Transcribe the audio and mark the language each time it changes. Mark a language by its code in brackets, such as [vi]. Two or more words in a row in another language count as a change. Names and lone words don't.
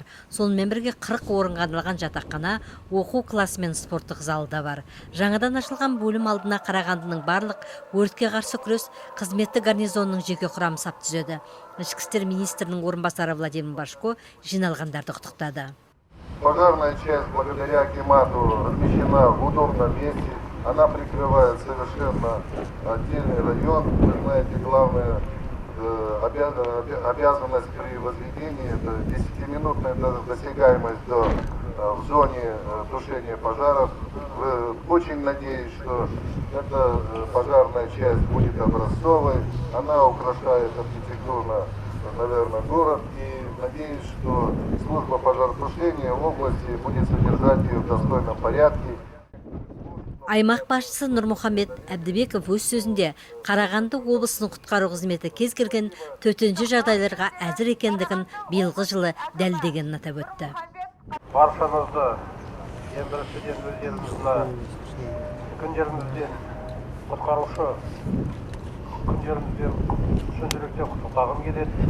[kk] Сонымен бірге 40 орынға арналған жатақхана, оқу классы мен спорттық залы да бар. Жаңадан ашылған бөлім алдына Қарағандының барлық өртке қарсы күрес қызметі гарнизонының жеке құрамы сап түзеді. Ішкі істер министрінің орынбасары Владимир Башко жиналғандарды құттықтады. [ru] Пожарная часть благодаря акимату размещена в удобном месте. Она прикрывает совершенно отдельный район. Вы знаете, главная обязанность при возведении — это 10-минутная досягаемость в зоне тушения пожаров. Очень надеюсь, что эта пожарная часть будет образцовой. Она украшает архитектурно, наверное, город. И надеюсь, что служба пожаротушения в области будет содержать ее в достойном порядке. [kk] Аймақ басшысы Нұрмұхамбет Әбдібеков өз сөзінде Қарағанды облысының құтқару қызметі кез келген төтенше жағдайларға әзір екендігін биылғы жылы дәлелдегенін атап өтті. Баршаңызды ең біріншіден өздеріңізді күндеріңізден құтқарушы күндеріңізден шын жүректен құттықтағым келеді.